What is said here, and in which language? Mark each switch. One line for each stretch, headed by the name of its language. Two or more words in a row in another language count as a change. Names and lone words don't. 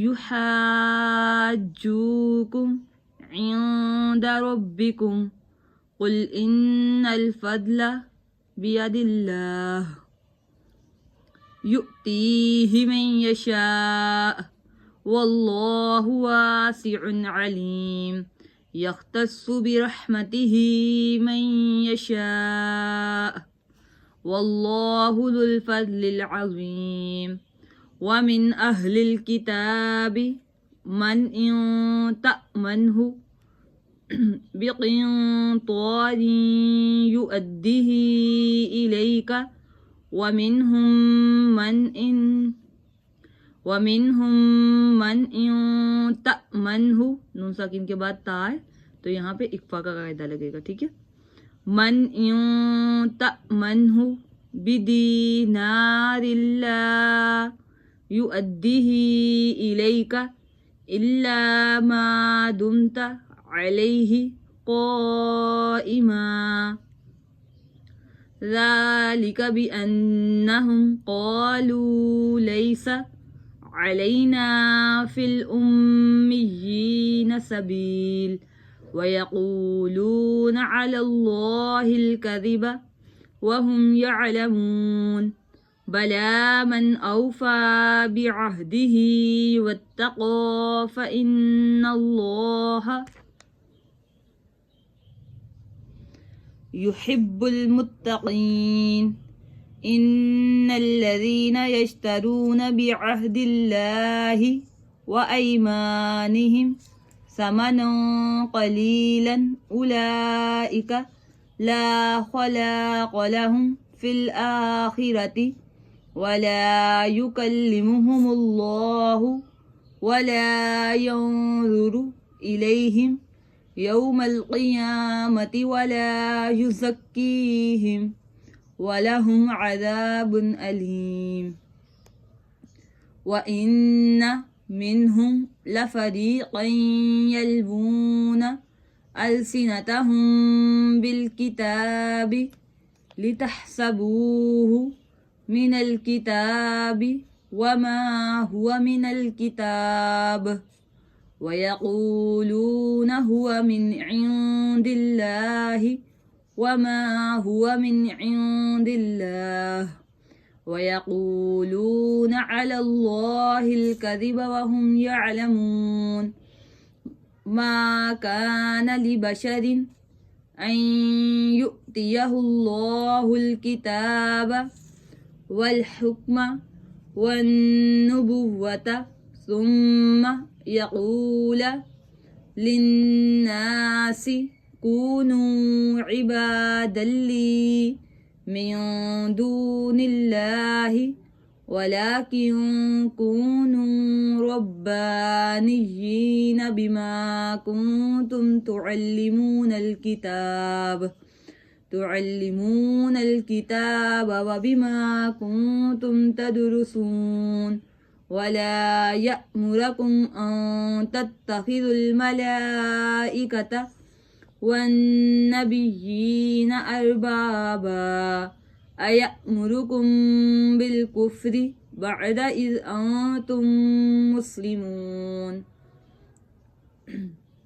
Arabic: يحاجوكم عند ربكم قل إن الفضل بيد الله يؤتيه من يشاء والله واسع عليم يختص برحمته من يشاء والله ذو الفضل العظيم ومن أهل الكتاب من إن تأمنه بقنطار يؤده إليك ومنهم من إن تأمنه,
Urdu: نون ساکن کے بعد تا ہے تو یہاں پے اخفا کا قاعدہ لگے گا، ٹھیک ہے.
Arabic: من إن تأمنه بدينار لا يؤده إليك إلا ما دمت عليه قائما ذلك بأنهم قالوا ليس علينا في الأميين سبيل ويقولون على الله الكذب وهم يعلمون بلى من أوفى بعهده واتقى فإن الله يحب المتقين إن الذين يشترون بعهد الله وأيمانهم ثمنا قليلا أولئك لا خلاق لهم في الآخرة ولا يكلمهم الله ولا ينظر إليهم يوم القيامة ولا يزكيهم ولهم عذاب أليم وإن منهم لفريقا يلوون ألسنتهم بالكتاب لتحسبوه من الكتاب وما هو من الكتاب ويقولون هو من عند الله وما هو من عند الله ويقولون على الله الكذب وهم يعلمون ما كان لبشر أن يؤتيه الله الكتاب والحكم والنبوة ثم يقول للناس كونوا عبادا لي من دون الله ولكن كونوا ربانيين بما كنتم تعلمون الكتاب وبما كنتم تدرسون ولا يأمركم أن تتخذوا الملائكة والنبيين أربابا أيأمركم بالكفر بعد إذ أنتم مسلمون.